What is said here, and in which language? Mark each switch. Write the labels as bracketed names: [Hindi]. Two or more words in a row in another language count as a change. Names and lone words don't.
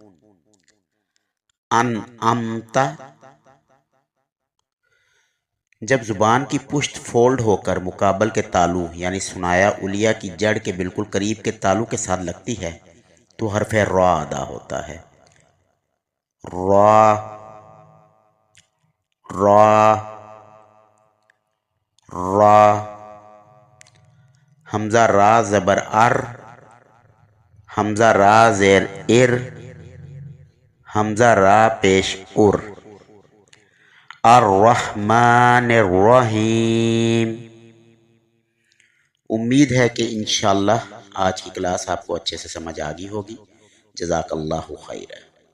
[Arabic] انعمتا۔ [Urdu] جب زبان کی پشت فولڈ ہو کر مقابل کے تالو یعنی ثنایا علیا کی جڑ کے بالکل قریب کے تالو کے ساتھ لگتی ہے تو حرف را ادا ہوتا ہے۔ را، را، را۔ حمزہ را زبر ار، حمزہ را زیر ار، حمزہ را پیش ار۔ [Arabic] الرحمن الرحیم۔ [Urdu] امید ہے کہ انشاءاللہ آج کی کلاس آپ کو اچھے سے سمجھ آ گئی ہوگی۔ [Arabic] جزاک اللہ خیر۔